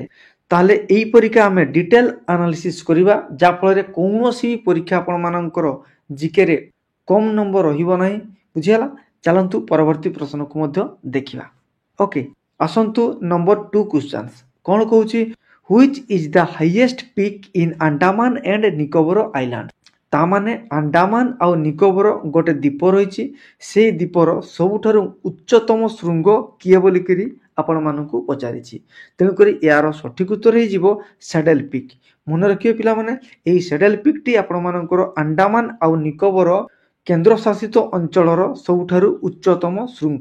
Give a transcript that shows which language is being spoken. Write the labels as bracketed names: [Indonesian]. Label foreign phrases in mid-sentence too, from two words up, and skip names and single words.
[Odia] ତାହେଲେ ଏହି ପରୀକ୍ଷା ଆମେ [English] detail analysis [Odia] କରିବା, ଯାହାଫଳରେ କୌଣସି ପରୀକ୍ଷା ଆପଣମାନଙ୍କର ଜିକେରେ କମ୍ ନମ୍ବର ରହିବ ନାହିଁ, ବୁଝିହେଲା। ଚାଲନ୍ତୁ ପରବର୍ତ୍ତୀ ପ୍ରଶ୍ନକୁ ମଧ୍ୟ ଦେଖିବା। ଓକେ, ଆସନ୍ତୁ [English] number 2 questions [Odia] କ'ଣ କହୁଛି? [English] Which is the highest peak in Andaman and Nicobar Island? [Odia] ତାମାନେ ଆଣ୍ଡାମାନ ଆଉ ନିକୋବର ଗୋଟେ ଦ୍ୱୀପ ରହିଛି। ସେଇ ଦ୍ୱୀପର ସବୁଠାରୁ ଉଚ୍ଚତମ ଶୃଙ୍ଗ କିଏ ବୋଲିକିରି ଆପଣମାନଙ୍କୁ ପଚାରିଛି। ତେଣୁକରି ଏହାର ସଠିକ୍ ଉତ୍ତର ହେଇଯିବ ସ୍ୟାଡେଲ୍ ପିକ୍। ମନେ ରଖିବେ ପିଲାମାନେ, ଏହି ସ୍ୟାଡେଲ୍ ପିକ୍ଟି ଆପଣମାନଙ୍କର ଆଣ୍ଡାମାନ ଆଉ ନିକୋବର କେନ୍ଦ୍ରଶାସିତ ଅଞ୍ଚଳର ସବୁଠାରୁ ଉଚ୍ଚତମ ଶୃଙ୍ଗ।